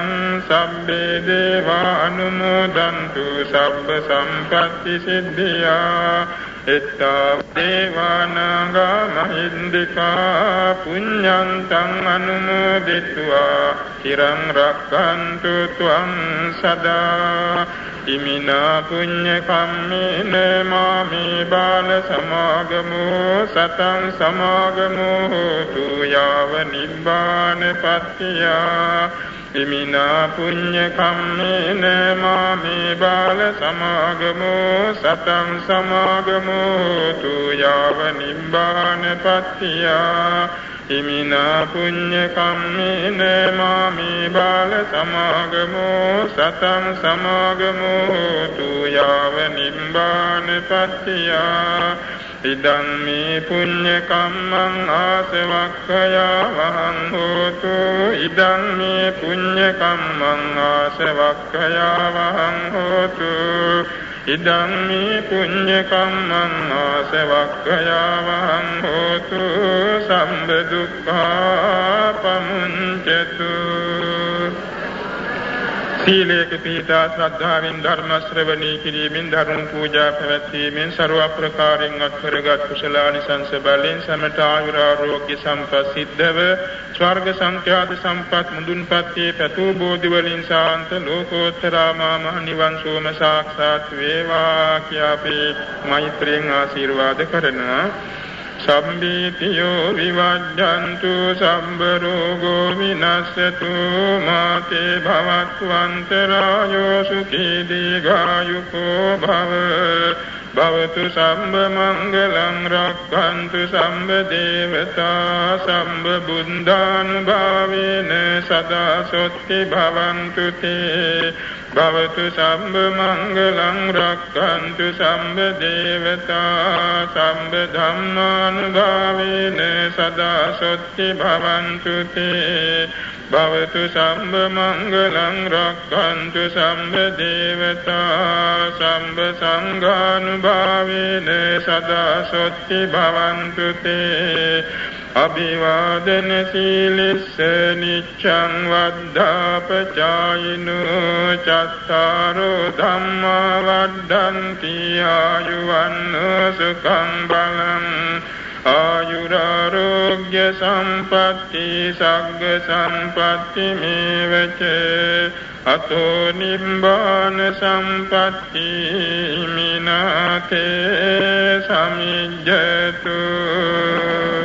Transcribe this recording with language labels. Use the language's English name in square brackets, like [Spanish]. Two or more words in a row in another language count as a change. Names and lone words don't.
[Pali] සබ්බේ දේවා අනුමෝදන්තු සබ්බ සම්පත්ති සිද්ධියා එත්තාව දේවානාගා මහින්దికා පුඤ්ඤන්තං අනුමෝදිත्वा චිරං රක්ඛන්තු ත්වං සදා ඉමිනා පුඤ්ඤ කම්මේන මාමේ බාල සමාගමෝ සතං සමාගමෝ හෝතු යාව නිබ්බාන පත්තියා ඉමිනා පුඤ්ඤ කම්මේන මාමේ බාල සමාගමෝ සතං සමාගමෝ හෝතු යාව නිබ්බාන පත්තියා ඉමිනා පුඤ්ඤ කම්මේන මාමේ බාල සමාගමෝ සතං සමාගමෝ හෝතු යාව නිබ්බාන පත්තියා ඉදං මේ පුඤ්ඤ කම්මං ආසවක්ඛයා වහං හෝතු ඉදං මේ පුඤ්ඤ කම්මං ආසවක්ඛයා වහං හෝතු ඉදං මේ පුඤ්ඤ කම්මං ආසවක්ඛයා වහං හෝතු සම්බ දුක්ඛා පමුඤ්චතු. [Sinhala] සීලේක පිහිටා ශ්‍රද්ධාවෙන් ධර්ම ශ්‍රවණී කිරීමෙන් ධර්ම පූජා පැවැත්වීමෙන් ਸਰව ප්‍රකාරයෙන් අත්කරගත් කුසලානිසංස බලෙන් සමට ආයුරාරෝග්‍ය සම්පත් සිද්ධව ස්වර්ග සංඛ්‍යාත සම්පත් මුදුන්පත්යේ පැතු බෝධි වලින් ශාන්ත ලෝකෝත්තරාමා මහ නිවන් සෝම සාක්ෂාත් වේවා කියා අපි මෛත්‍රියෙන් ආශිර්වාද කරනවා. [Pali] සම්බීතියෝ විවජ්ජන්තු සම්බ රෝගෝ විනස්සතු මාතේ භවත්වන්තරායෝ සුඛී දීඝායුකෝ භව භවතු සම්බ මංගලං රක්ඛන්තු සම්බ දේවතා සම්බ බුද්ධානුභාවේන සදා සොත්ති භවන්තු තේ භවතු සම්බ මංගලං රක්ඛන්තු සම්බ දේවතා සම්බ ධම්මානුභාවේන සදා සොත්ති භවන්තු තේ භවතු සම්බ මංගලං රක්ඛන්තු සම්බ දේවතා සම්බ සංඝානුභාවේන සදා සොත්ති භවන්තු තේ අභිවාදන සීලස්ස නිච්ඡං වද්ධාපචායිනෝ චත්තාරෝ ධම්මා වඩ්ඩන්ති ආයුවන්නෝ සුඛං බලං ආයුරාරෝග්‍ය සම්පatti සග්ග සම්පatti මේවච අතෝ නිබ්බාන සම්පatti මිනාතේ සමිජ්ජතු.